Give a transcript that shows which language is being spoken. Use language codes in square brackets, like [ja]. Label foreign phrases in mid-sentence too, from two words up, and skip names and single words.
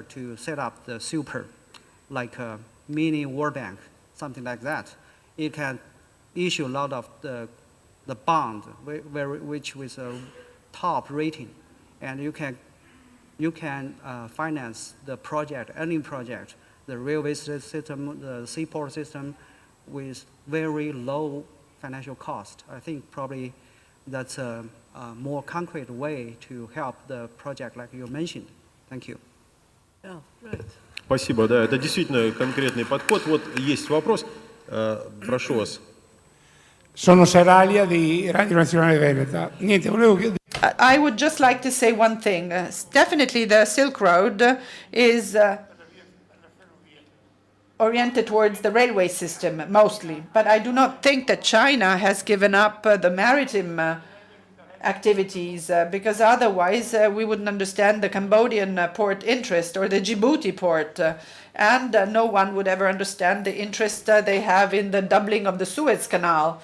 [en] to set up the super, like a mini World Bank, something like that, it can issue a lot of the bond, which with a top rating, and you can finance the project, any project, the railway system, the seaport system, with very low financial cost. I think probably that's a more concrete way to help the project like you mentioned. Thank you. Yeah, right. [ru] Спасибо, да, это действительно конкретный подход. Вот есть вопрос, прошу вас. [it] Sono Seralia di Radio Nazionale Veneta. Niente, volevo chiedere. [en] I would just like to say one thing. Definitely the Silk Road is oriented towards the railway system mostly, but I do not think that China has given up the maritime activities because otherwise we wouldn't understand the Cambodian port interest or the Djibouti port, and no one would ever understand the interest they have in the doubling of the Suez Canal.